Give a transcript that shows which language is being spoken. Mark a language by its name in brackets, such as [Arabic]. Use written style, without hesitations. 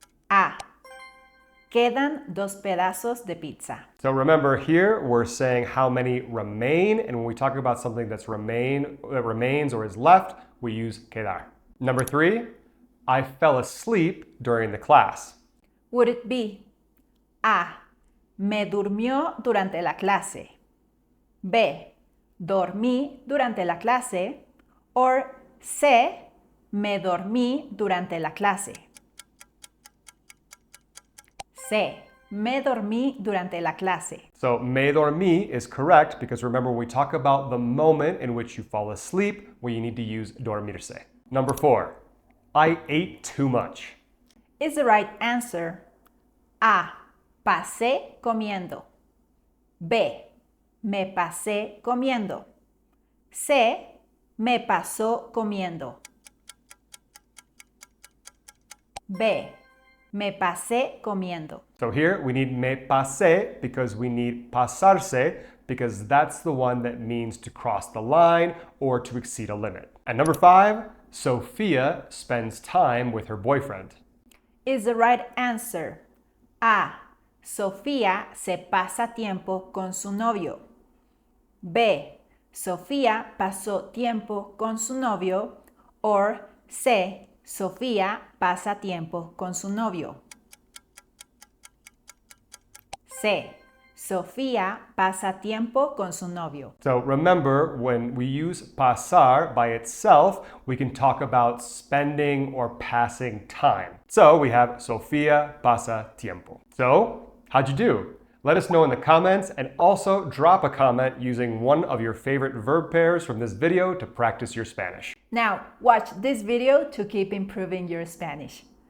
[Spanish] A. Quedan 2 pedazos de pizza. [English] So remember, here we're saying how many remain, and when we talk about something that remains or is left, we use quedar. Number 3, I fell asleep during the class. Would it be A. [Spanish] Me durmió durante la clase. B. Dormí durante la clase. Or C. Me dormí durante la clase. C. Me dormí durante la clase. [English] So me dormí is correct because remember we talk about the moment in which you fall asleep where you need to use dormirse. Number 4, I ate too much. Is the right answer A. [Spanish] Pasé comiendo. [English] B. [Spanish] Me pasé comiendo. C. Me pasó comiendo. B. Me pasé comiendo. [English] So here we need me pasé because we need pasarse because that's the one that means to cross the line or to exceed a limit. And number 5, Sophia spends time with her boyfriend. Is the right answer A. [Spanish] Sofía se pasa tiempo con su novio. B. Sofía pasó tiempo con su novio. Or C. Sofía pasa tiempo con su novio. C. Sofía pasa tiempo con su novio. [English] So remember, when we use pasar by itself, we can talk about spending or passing time. So we have [Spanish] Sofía pasa tiempo. [English] So, how'd you do? Let us know in the comments and also drop a comment using one of your favorite verb pairs from this video to practice your Spanish. Now, watch this video to keep improving your Spanish.